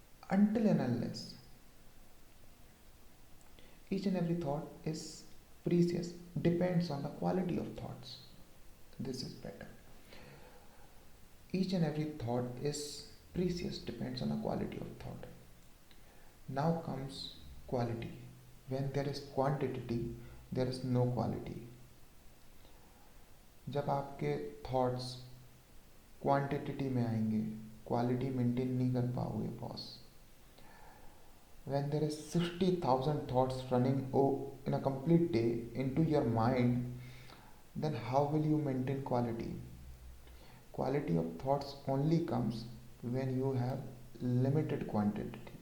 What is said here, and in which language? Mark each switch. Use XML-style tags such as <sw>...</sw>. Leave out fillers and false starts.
<en>Until and unless each and every thought is precious, depends on the quality of thoughts. This is better. Each and every thought is precious, depends on the quality of thought. Now comes quality. When there is quantity, there is no quality.</en> <hi>जब आपके thoughts quantity में आएंगे, quality maintain नहीं कर पाओगे boss.</hi> <en>When there is 60,000 thoughts running in a complete day into your mind, then how will you maintain quality? Quality of thoughts only comes when you have limited quantity.</en>